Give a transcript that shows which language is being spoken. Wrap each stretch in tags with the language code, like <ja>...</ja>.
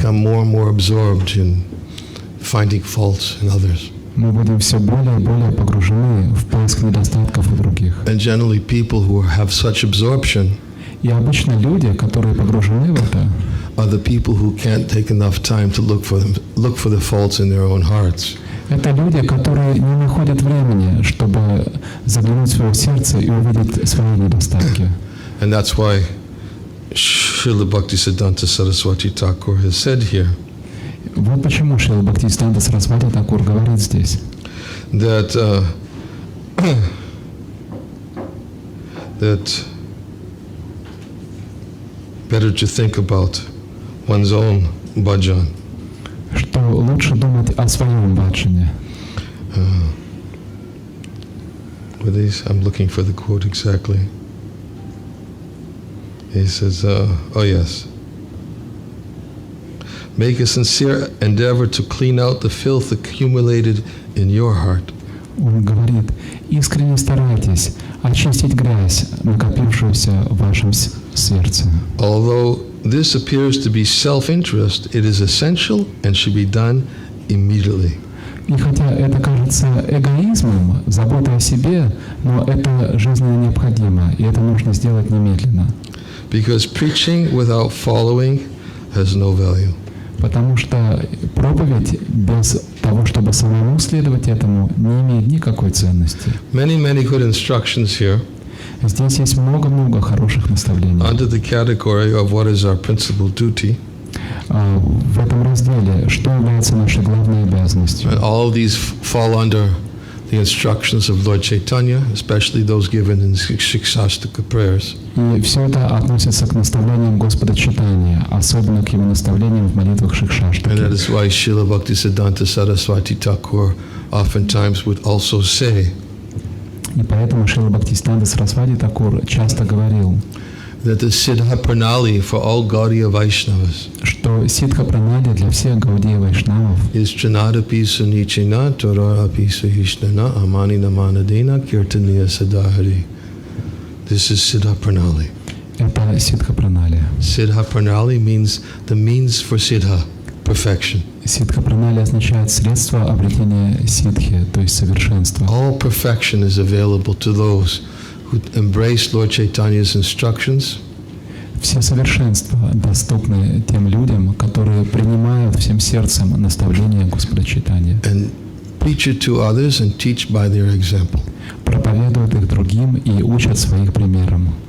<en>become more and more absorbed in finding faults in others.</en> <ru>мы будем все более и более погружены в поиск недостатков у других.</ru> <en>And generally, people who have such absorption</en> <ru>И обычно люди, которые погружены в это,</ru> <en>are the people who can't take enough time to look for the faults in their own hearts.</en> <ru>это люди, которые не находят времени, чтобы заглянуть в свое сердце и увидеть свои недостатки.</ru> <en>And that's why Srila Bhaktisiddhanta Saraswati Thakur has said here</en> <ru>Вот почему Шрила Бхактивиданта Сарасвати Такур говорит здесь,</ru> <en>that better to think about one's own bhajan.</en> <ru>что лучше думать о своем баджане.</ru> <en>I'm looking for the quote exactly. He says, oh yes. Make a sincere endeavor to clean out the filth accumulated in your heart.</en> <ru>Он говорит, искренне старайтесь очистить грязь, накопившуюся в вашем сердце.</ru> <en>Although this appears to be self-interest, it is essential and should be done immediately.</en> <ru>И хотя это кажется эгоизмом, заботой о себе, но это жизненно необходимо, и это нужно сделать немедленно.</ru> <en>Because preaching without following has no value.</en> <ru>Потому что проповедь без того, чтобы самому следовать этому, не имеет никакой ценности.</ru> <en>Many good instructions here.</en> <ru>Здесь есть много-много хороших наставлений.</ru> <en>Under the category of what is our principal duty.</en> <ru>В этом разделе, что является нашей главной обязанностью.</ru> <en>And all of these fall under the instructions of Lord Chaitanya, especially those given in Shikshashtaka prayers.</en> <ru>И все это относится к наставлениям Господа Чайтаньи, особенно к его наставлениям в молитвах Шикшаштаки.</ru> <en>And that is why Srila Bhaktisiddhanta Saraswati Thakur oftentimes would also say,</en> <ru>и поэтому Шрила Бхактивиданта Сарасвати Такур часто говорил,</ru> <en>that the Siddha Pranali for all Gaudiya Vaishnavas</en> <ru>что сидха пранали для всех Гаудия Вайшнавов</ru> <en>is</en> <sa>Trinadapi Sunichina Torarapi Suhishnana Amani Namanadena Kirtaniya Sadahari.</sa> <en>This is Siddha Pranali.</en> <ru>это сидха пранали.</ru> <en>Siddha Pranali means the means for Siddha, perfection.</en> <ru>Сидха пранали означает средство обретения сидхи, то есть совершенства.</ru> <en>All perfection is available to those who embrace Lord Chaitanya's instructions.</en> <ru>Все совершенства доступны тем людям, которые принимают всем сердцем наставления Господа Чайтаньи.</ru> <en>And preach it to others and teach by their example.</en> <ru>Проповедуют их другим и учат своих примером.</ru>